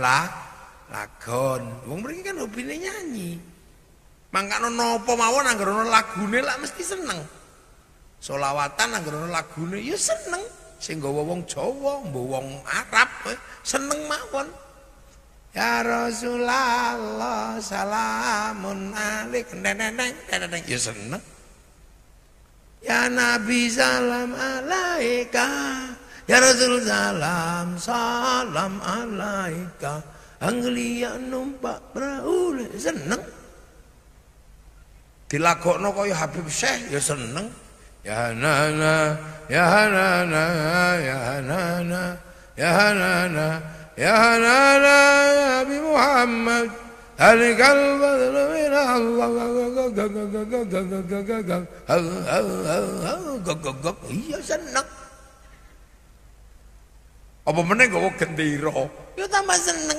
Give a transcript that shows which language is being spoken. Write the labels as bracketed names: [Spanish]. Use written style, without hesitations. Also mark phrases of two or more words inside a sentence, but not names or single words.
[Javanese] Wong mriki kan hobine nyanyi. Mangkane napa mawon anggere ana lagune lak mesti seneng. Selawatan anggere ana lagune ya seneng. Sing nggawa wong Jawa, mbok wong Arab seneng mawon. [Arabic] يا رسول الله سلام عليك [Javanese] neneng ya seneng. [Arabic] يا نبي سلام عليك. يا رسول سلام عليك. [Javanese] Anglia numpak perahu seneng. Dilakokno kaya Habib Syekh ya seneng. Ya nana ya nana ya nana ya nana ya nana [Arabic] نبي محمد عليك البدر من الله. [Javanese] Iya seneng. Apa meneh nggawa gendera ya tambah seneng.